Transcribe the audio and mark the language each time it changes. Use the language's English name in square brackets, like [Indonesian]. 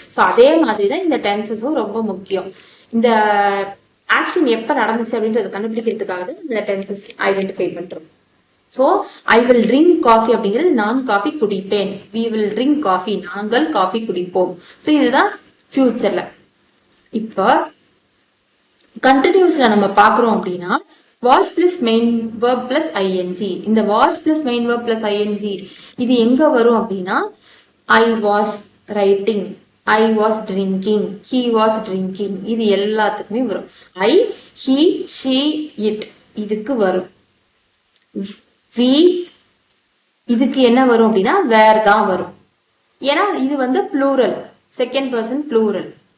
[Tamil] So அதே மாதிரிதான் இந்த டென்சஸும் ரொம்ப முக்கியம். இந்த ஆக்ஷன் எப்ப நடந்துச்சு அப்படின்றத கண்டுபிடிக்கிறதுக்காக தான் இந்த டென்சஸ் ஐடென்டிஃபை பண்றோம். So [English] I will drink coffee [Tamil] அப்படிங்கிறது நான் காஃபி குடிப்பேன், [English] we will drink coffee, [Tamil] நாங்கள் காஃபி குடிப்போம். சோ இதுதான் ஃபியூச்சர்ல. இப்ப கண்டினியூஸ்ல நம்ம பாக்குறோம் அப்படின்னா was plus main verb plus ing. [English] இந்த was plus main verb plus ing [Tamil] இது எங்க வரும் அப்படின்னா [English] I was writing, I was drinking, he was drinking, [Tamil] இது எல்லாத்துக்குமே வரும். I, he, she, it இதுக்கு வரும். we இதுக்கு என்ன வரும் அப்படின்னா where தான் வரும். ஏன்னா இது வந்து plural, second person plural.